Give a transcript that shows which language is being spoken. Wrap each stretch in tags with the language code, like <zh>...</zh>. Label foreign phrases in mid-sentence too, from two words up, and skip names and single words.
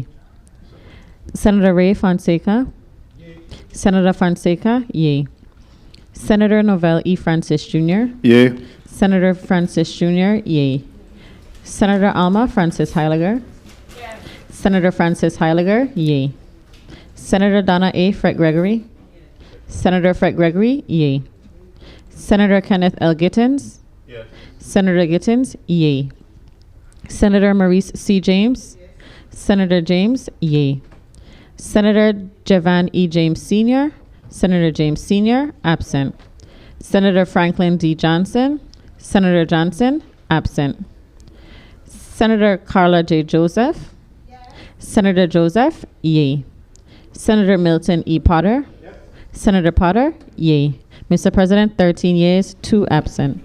<en>Senator Ray Fonseca. Senator Fonseca, yea. Senator Novell E. Francis Jr. Yea. Senator Francis Jr., yea. Senator Alma Francis Heiliger. Yes. Senator Francis Heiliger, yea. Senator Donna A. Fred Gregory. Senator Fred Gregory, yea. Senator Kenneth L. Gittins. Yes. Senator Gittins, yea. Senator Maurice C. James. Yes. Senator James, yea. Senator Javan E. James Sr. Senator James Sr., absent. Senator Franklin D. Johnson. Senator Johnson, absent. Senator Carla J. Joseph. Yes. Senator Joseph, yea. Senator Milton E. Potter. Yes. Senator Potter, yay. Mr. President, 13 yeas, 2 absent.</en>